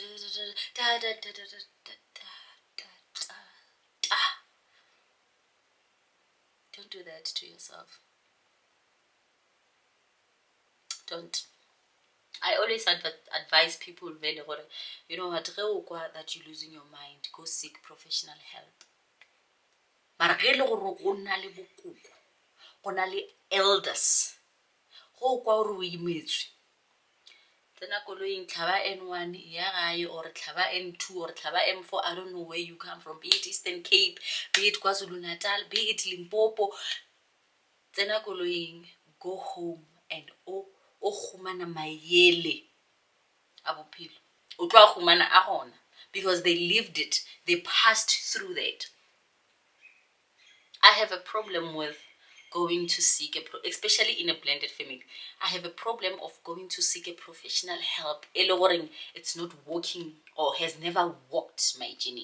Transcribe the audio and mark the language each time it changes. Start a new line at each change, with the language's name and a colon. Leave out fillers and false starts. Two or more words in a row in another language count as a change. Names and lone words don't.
English: Don't do that to yourself. Don't. I always advise people, you know what, that you're losing your mind, go seek professional help.
Tswana: But go na le elders. Go kwa o re o imetswe. Tsena koloing tlhaba N1 ya gae
English: or tlhaba N2 or tlhaba M4, I don't know where you come from, be it Eastern Cape, be it KwaZulu-Natal, be it Limpopo.
Tswana: Tsena koloing,
English: go home and
Tswana: o khumana maele a bophelo. O tlo khumana a gona
English: because they lived it, they passed through that. I have a problem with going to seek especially in a blended family. I have a problem of going to seek a professional help. It's not working or has never walked my journey.